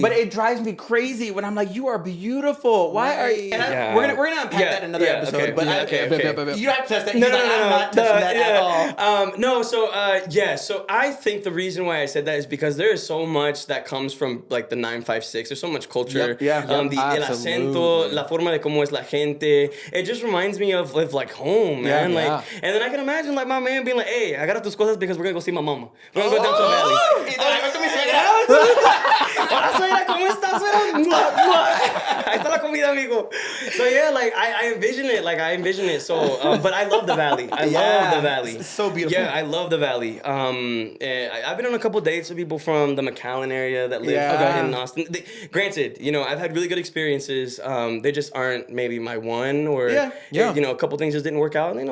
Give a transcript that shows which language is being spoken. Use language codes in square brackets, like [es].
[en] But it drives me crazy when I'm like, you are beautiful. Why are you? And Yeah. we're gonna unpack that in another episode. Okay, But okay. you don't have to touch that. No. I'm not touching that at all. No, so I think the reason why I said that is because there is so much that comes from like the 956. There's so much culture. Yep, yeah. [es] El acento, la forma de cómo es la gente. [en] It just reminds me of like home, man. Yeah, Like, yeah. and then I can imagine like my man being like, "Hey, I got [es] tus cosas [en] because we're gonna go see my mama. We're gonna go down to the valley." [es] Hola, suegra, ¿cómo estás, suegra? Ahí está la comida, amigo. [en] So yeah, like I envision it. So, but I love the valley. I love the valley. It's so beautiful. Yeah, I love the valley. I've been on a couple dates with people from the McAllen area that live in Austin. Granted, I've had really good experiences. They just aren't maybe my one, or a couple things just didn't work out.